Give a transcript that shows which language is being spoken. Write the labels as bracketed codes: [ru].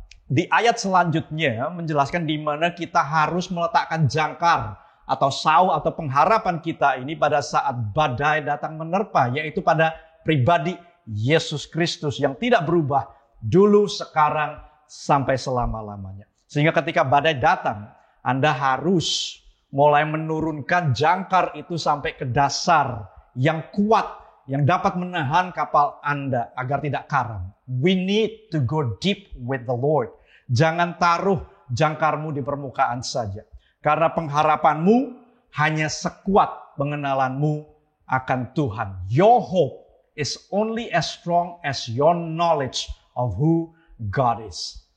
[id] Di ayat selanjutnya menjelaskan di mana kita harus meletakkan jangkar atau sauh atau pengharapan kita ini pada saat badai datang menerpa, yaitu pada pribadi Yesus Kristus yang tidak berubah dulu, sekarang, sampai selama-lamanya. Sehingga ketika badai datang, Anda harus mulai menurunkan jangkar itu sampai ke dasar yang kuat, yang dapat menahan kapal Anda agar tidak karam. [en] We need to go deep with the Lord. [id] Jangan taruh jangkarmu di permukaan saja. Karena pengharapanmu hanya sekuat pengenalanmu akan Tuhan. [en] Your hope is only as strong as your knowledge of who God is.